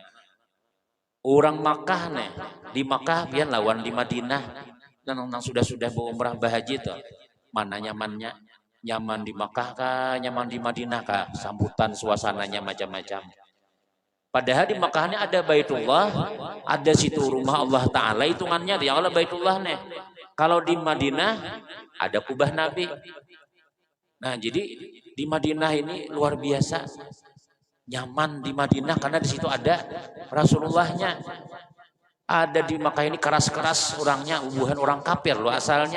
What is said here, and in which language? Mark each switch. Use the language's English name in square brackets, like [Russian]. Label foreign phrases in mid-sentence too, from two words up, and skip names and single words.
[Banjar] Orang Makkah nih, di Makkah pian lawan di Madinah. [Indonesian] Dan orang sudah berumrah bahaji tuh. Mana nyamannya? Nyaman di Makkah kah, nyaman di Madinah kah? Sambutan suasananya macam-macam. Padahal di Makkahnya ada Baitullah, ada situ rumah Allah Ta'ala, hitungannya di Allah Baitullah nih. Kalau di Madinah ada kubah Nabi. Nah, jadi di Madinah ini luar biasa nyaman di Madinah karena di situ ada Rasulullahnya. Ada di Makkah ini keras-keras orangnya, hubungan orang kafir loh asalnya.